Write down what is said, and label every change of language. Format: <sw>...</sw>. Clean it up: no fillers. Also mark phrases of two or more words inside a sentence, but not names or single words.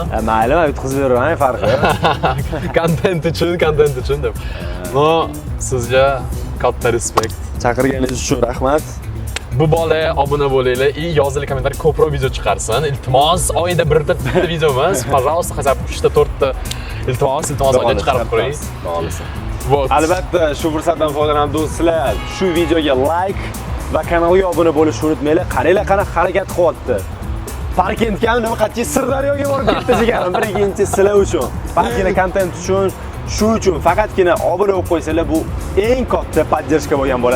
<uz>Mayli, men yutqizib beraman, farqi yo'q. Content uchun deb. No, sizga katta respekt. Chaqirganingiz uchun rahmat. Bu bola obuna bo'linglar и yozinglar kommentariy ko'proq video chiqarsin. Iltimos, oyda bitta video emas,</uz> <ru>пожалуйста, хотя бы</ru> <uz>3 ta 4 ta iltimos oyda chiqarib qo'ying.</uz> <ru>Вот.</ru> <uz>Albatta, shu fursatdan foydalanib do'stlar, shu videoga like va kanalga obuna bo'lishni unutmanglar. Qaranglar, qanaqa harakat qilyapti. Parkentga nima qat'iy Sirdaryoga borib ketdi jigarim. Birinchi sizlar uchun, bargina kontent uchun, shu uchun faqatgina obuna bo'lib qo'ysanglar, bu eng katta podдержка bo'lgan bo'ladi.</uz>